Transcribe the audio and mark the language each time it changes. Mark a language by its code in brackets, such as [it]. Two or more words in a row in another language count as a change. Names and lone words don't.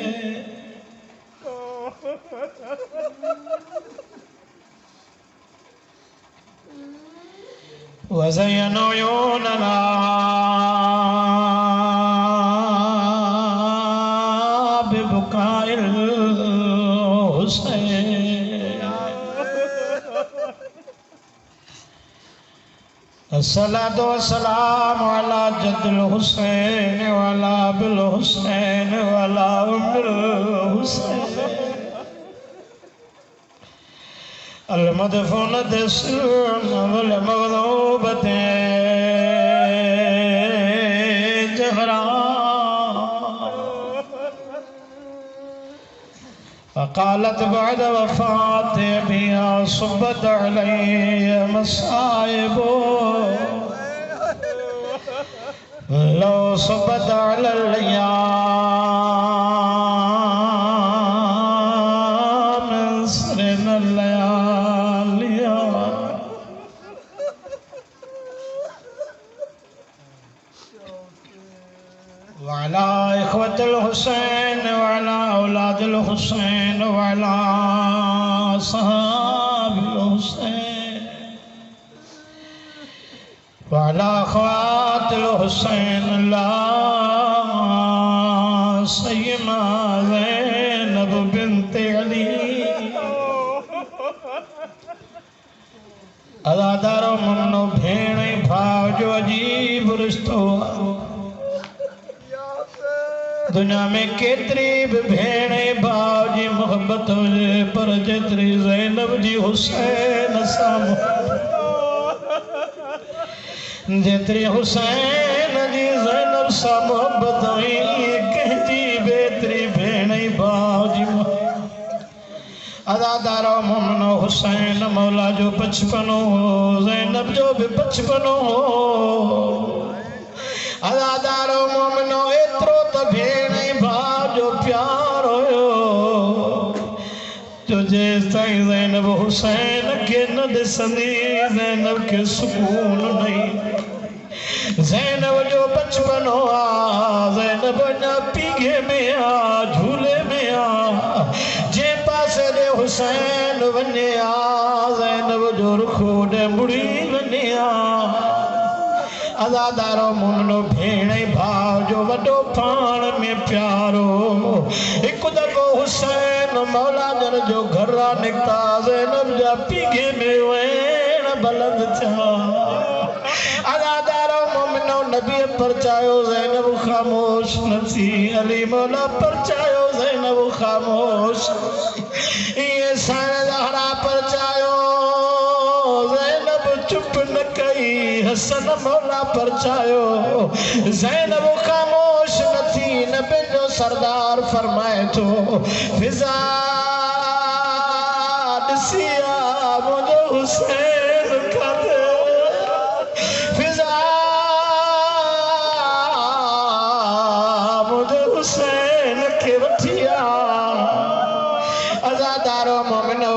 [ar] وزيّن عيوننا ببكاء الحسين الصلاة والسلام على جدّ الحسين و على أبي الحسين و على أمّ الحسين المدفونة والمغلوبة الزهراء فقالت بعد وفاة أبيها صبّت عليّ مصائب لو صبّت على الأيام صرن لياليا و على إخوة الحسين و على أولاد الحسين و على أصحاب الحسين و على أخوات الحسين لا سيّما زينب بنت علي [sd] अज़ादारो ममनो भेण भाव जो अजीब रिश्तो दुनिया में केतरी भी भेण भाव जी मोहब्बत हुजे पर जेतरी ज़ैनब जी हुसैन सां जेतरी हुसैन जी ज़ैनब सां मोहब्बत हुई कंहिंजी बेतरी भेण भाव जी अज़ादारो मोमिनो हुसैन मौला जो बचपन हो ज़ैनब जो भी बचपन हो अज़ादारो मोमिनो एतिरो त भेण भाउ जो प्यार हुयो जो जेसिताईं ज़ैनब हुसैन खे न ॾिसंदी ज़ैनब खे सुकून नहीं ज़ैनब जो बचपन हो ज़ैनब अञा पीघे में झूले में जे पासे ॾे हुसैन वञे ज़ैनब जो रुख होॾे मुड़ी वञे अज़ादारो मोमिनो भेण भाउ जो वॾो पाण में प्यारो हिकु दफ़ो हुसैन मौला जन जो घर निकिता ज़ैनब जा पीघे में वेण बुलंद थिया अज़ादारो मोमिनो नबी परचायो ज़ैनब ख़ामोश न थी अली मौला परचायो ज़ैनब ख़ामोश ये सारे ज़हरा परचायो ज़ैनब चुप न कई हसन मौला परचायो ज़ैनब ख़ामोश न थी नबी जो सरदार फरमाए थो फिज़ा ॾिसिया मुंहिंजो हुसैन काथे फिज़ा मुंहिंजो हुसैन खे वठी अज़ादारो मोमिनो